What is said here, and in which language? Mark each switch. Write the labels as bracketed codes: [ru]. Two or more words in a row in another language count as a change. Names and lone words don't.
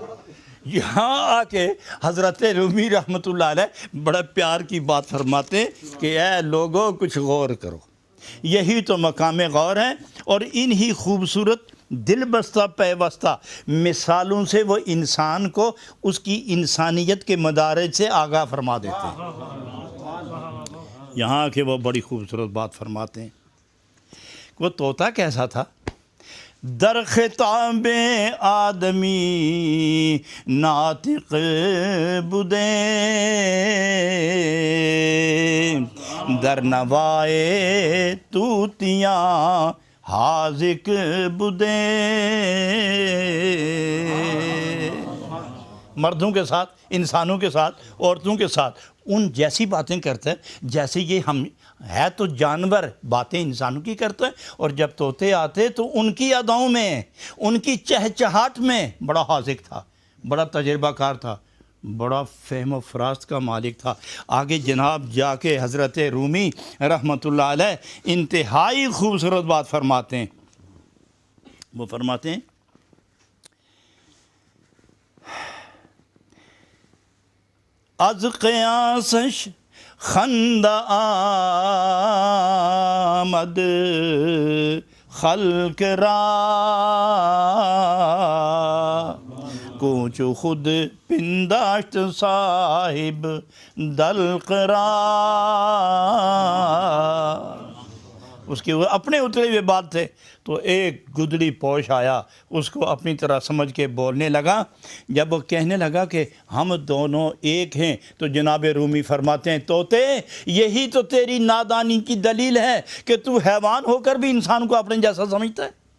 [ur] یہاں آ کے حضرت رومی رحمۃ اللہ علیہ بڑا پیار کی بات فرماتے ہیں کہ اے لوگوں کچھ غور کرو، یہی تو مقام غور ہے، اور انہی خوبصورت دل بستہ پیوستہ مثالوں سے وہ انسان کو اس کی انسانیت کے مدارج سے آگاہ فرما دیتے ہیں۔ یہاں کے وہ بڑی خوبصورت بات فرماتے ہیں۔ وہ طوطا کیسا تھا؟ [fa] در خطاب آدمی ناطق بدے، در نوائے طوطیاں حاذق بدے۔ [ur] مردوں کے ساتھ، انسانوں کے ساتھ، عورتوں کے ساتھ ان جیسی باتیں کرتے ہیں جیسے یہ ہم ہے تو جانور باتیں انسانوں کی کرتے ہیں، اور جب طوطے آتے تو ان کی اداؤں میں، ان کی چہچہاٹ میں بڑا حاذق تھا، بڑا تجربہ کار تھا، بڑا فہم و فراست کا مالک تھا۔ آگے جناب جا کے حضرت رومی رحمۃ اللہ علیہ انتہائی خوبصورت بات فرماتے ہیں۔ وہ فرماتے ہیں [fa] از قیاسش خندہ آمد خلق را، کوچ خود پنداشت صاحب دلق را۔ [ur] اس کے اپنے اترے ہوئے بات تھے تو ایک گدڑی پوش آیا، اس کو اپنی طرح سمجھ کے بولنے لگا۔ جب وہ کہنے لگا کہ ہم دونوں ایک ہیں تو جناب رومی فرماتے ہیں طوطے یہی تو تیری نادانی کی دلیل ہے کہ تو حیوان ہو کر بھی انسان کو اپنے جیسا سمجھتا ہے۔